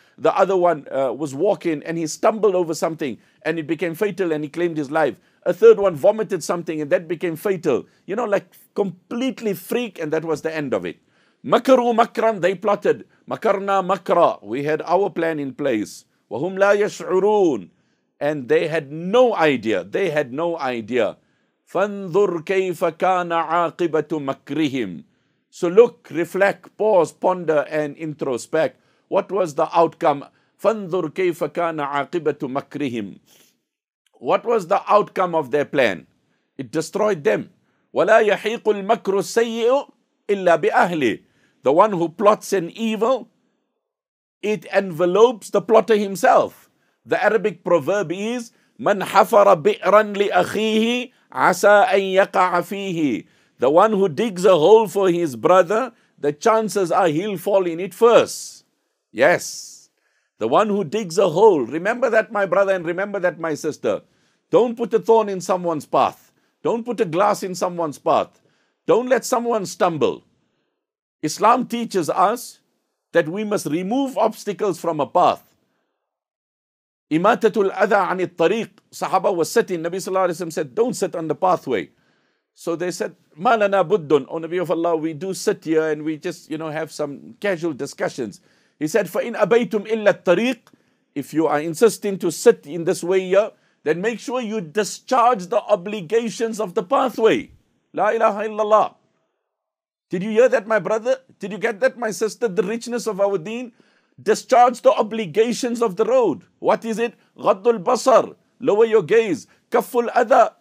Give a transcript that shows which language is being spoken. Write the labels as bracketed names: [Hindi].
[English] The other one was walking and he stumbled over something and it became fatal and he claimed his life. A third one vomited something and that became fatal. Like completely freak, and that was the end of it. [Arabic] Makaru makran, [English] they plotted. [Arabic] Makarna makra, [English] we had our plan in place. [Arabic] Wahum la yash'urun, [English] and they had no idea. They had no idea. [Arabic] فَانظُرْ كَيْفَ كَانَ عَاقِبَةُ مَكْرِهِمْ. [English] So look, reflect, pause, ponder, and introspect. What was the outcome? [Arabic] فَانظُرْ كَيْفَ كَانَ عَاقِبَةُ مَكْرِهِمْ. [English] What was the outcome of their plan? It destroyed them. [Arabic] وَلَا يَحِيقُ الْمَكْرُ السَّيِّئُ إِلَّا بِأَهْلِهِ. [English] The one who plots an evil, it envelopes the plotter himself. The Arabic proverb is, [Arabic] مَنْ حَفَرَ بِئْرًا لِأَخِيهِ عَسَىٰ أَنْ يَقَعَ فِيهِ. [English] The one who digs a hole for his brother, the chances are he'll fall in it first. Yes. The one who digs a hole. Remember that, my brother, and remember that, my sister. Don't put a thorn in someone's path. Don't put a glass in someone's path. Don't let someone stumble. Islam teaches us that we must remove obstacles from a path. [Arabic] Imatatul adha anit tariq. [English] Sahaba was sitting. Nabi Sallallahu Alaihi Wasallam said, don't sit on the pathway. So they said, [Arabic] Ma lana buddun. [English] O Nabi of Allah, we do sit here and we just, have some casual discussions. He said, [Arabic] فَإِنْ أَبَيْتُمْ إِلَّا الطَّرِيقِ. [English] If you are insisting to sit in this way here, then make sure you discharge the obligations of the pathway. La ilaha illallah. Did you hear that, my brother? Did you get that, my sister? The richness of our deen? Discharge the obligations of the road. What is it? [Arabic] Ghaddul basar. [English] Lower your gaze. [Arabic] Kafful adha.